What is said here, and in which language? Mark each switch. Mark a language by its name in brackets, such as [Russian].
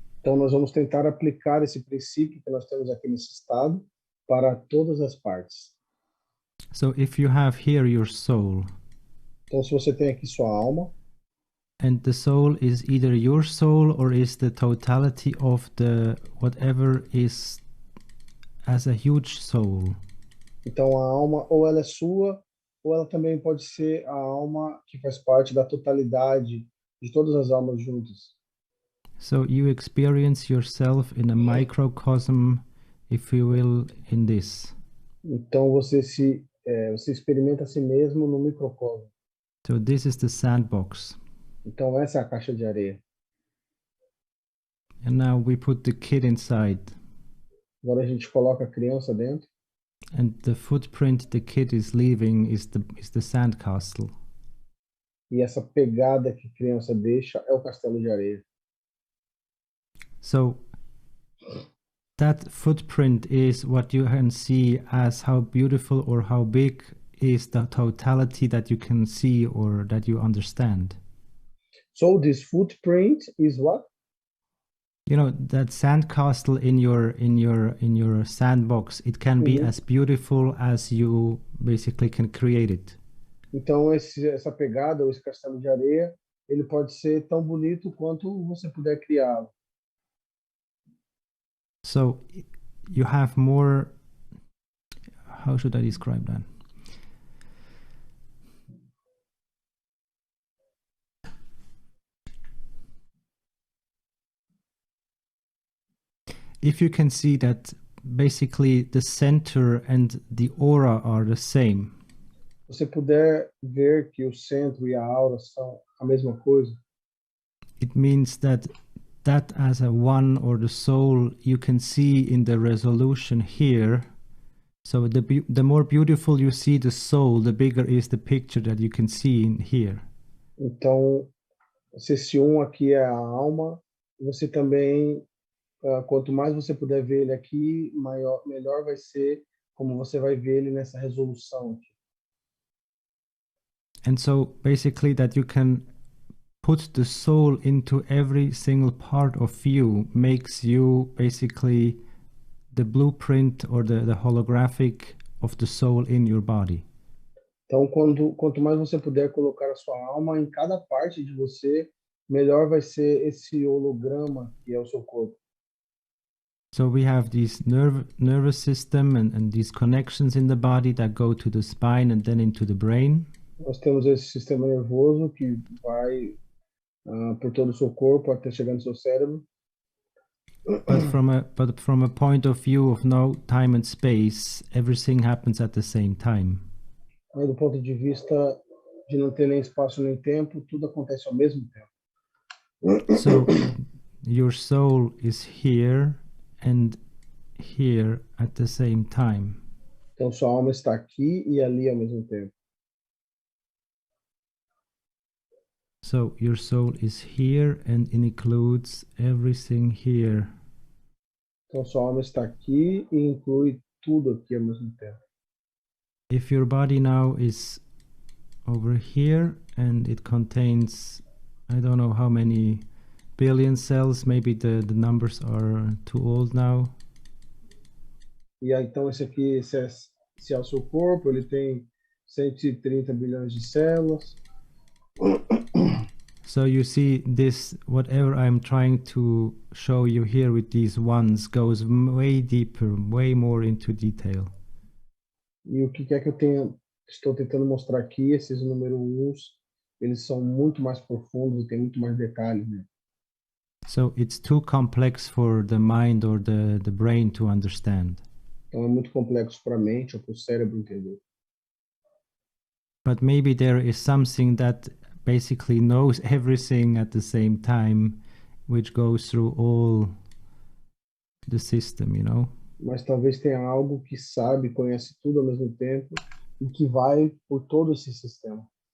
[Portuguese] Então, nós vamos tentar aplicar esse princípio que nós temos aqui nesse estado para todas as partes. [English] So if you have here your soul, [Portuguese] então, se você tem aqui sua alma, [English] and the soul is either your soul or is the totality of the whatever is as a huge soul. [Portuguese] Então, a alma ou ela é sua, ou ela também pode ser a alma que faz parte da totalidade de todas as almas juntas. [English] So you experience yourself in a microcosm, if you will, in this. [Portuguese] Então, você experimenta a si mesmo no microcosmo. [English] So this is the sandbox. [Portuguese] Então, essa é a caixa de areia. [English] And now we put the kid inside. [Portuguese] Agora a gente coloca a criança dentro. [English] And the footprint the kid is leaving is the sandcastle. [Portuguese] E essa pegada que a criança deixa é o castelo de areia. [English] So that footprint is what you can see as how beautiful or how big is the totality that you can see or that you understand. So this footprint is what? That sandcastle in your sandbox, it can be as beautiful as you basically can create it. [Portuguese] Então essa pegada ou esse castelo de areia, ele pode ser tão bonito quanto você puder criá-lo. [English] So you have more, how should I describe that? If you can see that basically the center and the aura are the same. [Portuguese] Você puder ver que o centro e a aura são a mesma coisa. [English] It means that as a one or the soul you can see in the resolution here. So the more beautiful you see the soul, the bigger is the picture that you can see in here. [Portuguese] Então, se esse aqui é a alma, você também quanto mais você puder ver ele aqui, melhor vai ser como você vai ver ele nessa resolução aqui. [English] And so basically that you can put the soul into every single part of you makes you basically the blueprint or the holographic of the soul in your body. [Portuguese] Então, quanto mais você puder colocar a sua alma em cada parte de você, melhor vai ser esse holograma que é o seu corpo. [English] So we have this nervous system and these connections in the body that go to the spine and then into the brain. [Portuguese] Nós temos esse sistema nervoso que vai por todo o seu corpo até chegar no seu cérebro. [English] But from a point of view of no time and space, everything happens at the same time. [Portuguese] Mas do ponto de vista de não ter nem espaço nem tempo, tudo acontece ao mesmo tempo. [English] So your soul is here and here at the same time. [Portuguese] Então sua alma está aqui e ali ao mesmo tempo. [English] So your soul is here and it includes everything here. [Portuguese] Então sua alma está aqui e inclui tudo aqui ao mesmo tempo. [English] If your body now is over here and it contains, I don't know how many billion cells, maybe the numbers are too old now. [Portuguese] E aí, então esse aqui, esse é o seu corpo, ele tem 130 bilhões de células. [English] So you see this, whatever I'm trying to show you here with these ones goes way deeper, way more into detail. [Portuguese] E o que quer que eu estou tentando mostrar aqui, esses número 1, eles são muito mais profundos e tem muito mais detalhes, né? [English] So it's too complex for the mind or the brain to understand. [Portuguese] Então é muito complexo para a mente ou para o cérebro entender. [English] But maybe there is something that basically knows everything at the same time, which goes through all the system, you know? [Portuguese] Mas talvez tenha algo que sabe, conhece tudo ao mesmo tempo e que vai por todo esse sistema.